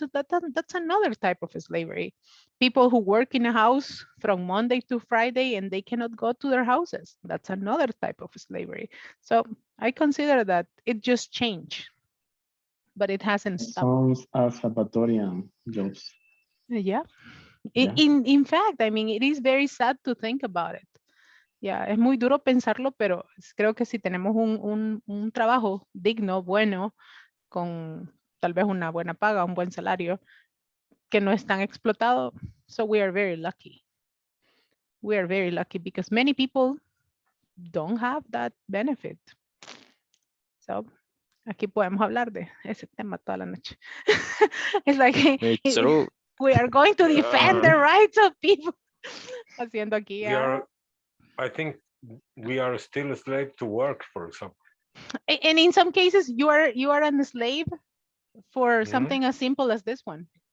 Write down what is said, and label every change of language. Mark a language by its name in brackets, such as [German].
[English] So that's another type of slavery. People who work in a house from Monday to Friday and they cannot go to their houses. That's another type of slavery. So I consider that it just changed, but it hasn't stopped. Sounds as Salvadorian jobs. Yeah. In fact, I mean, it is very sad to think about it. [Spanish] Yeah, es muy duro pensarlo, pero creo que si tenemos un trabajo digno, bueno, con tal vez una buena paga, un buen salario, que no es tan explotado. [English] So we are very lucky. We are very lucky because many people don't have that benefit. [Spanish] So aquí podemos hablar de ese tema toda la noche. [English] It's like It's true. We are going to defend the rights of people. [Spanish] Haciendo aquí. [English] I think we are still a slave to work, for example. And in some cases, you are a slave for something as simple as this one.